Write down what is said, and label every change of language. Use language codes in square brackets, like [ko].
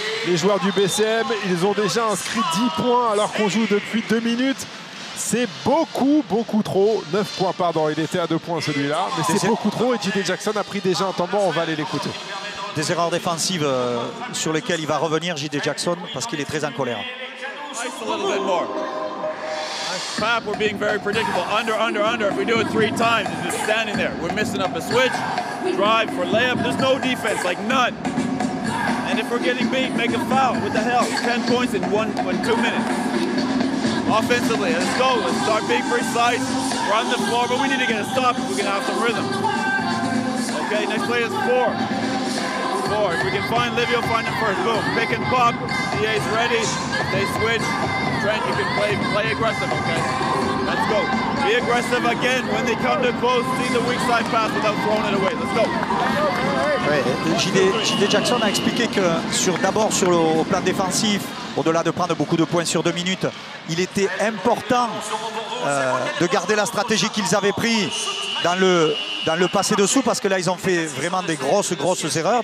[fr] Les joueurs du BCM, ils ont déjà inscrit 10 points alors qu'on joue depuis 2 minutes. C'est beaucoup trop. 9 points, pardon. Il était à 2 points celui-là. Mais c'est beaucoup trop et J.D. Jackson a pris déjà un temps mort. On va aller l'écouter. Des erreurs défensives sur lesquelles il va revenir, J.D. Jackson, parce qu'il est très en colère. [en] Pap, we're being very predictable. Under. If we do it 3 times, it's just standing there. We're missing up a switch, drive for layup. There's no defense, like none. And if we're getting beat, make a foul. What the hell? 10 points in 2 minutes. Offensively, let's go. Let's start being precise. Run the floor, but we need to get a stop if we're going to have some rhythm. Okay, next play is 4. If we can find Livio, find him first. Boom, pick and pop. DA's ready. They switch. Trent, you can play aggressive, okay? Let's go. Be aggressive again when they come to close. See the weak side pass without throwing it away. Let's go. [fr] Ouais, J.D. Jackson a expliqué que d'abord sur le plan défensif, au-delà de prendre beaucoup de points sur 2 minutes, il était important de garder la stratégie qu'ils avaient prise dans le passé dessous, parce que là ils ont fait vraiment des grosses erreurs.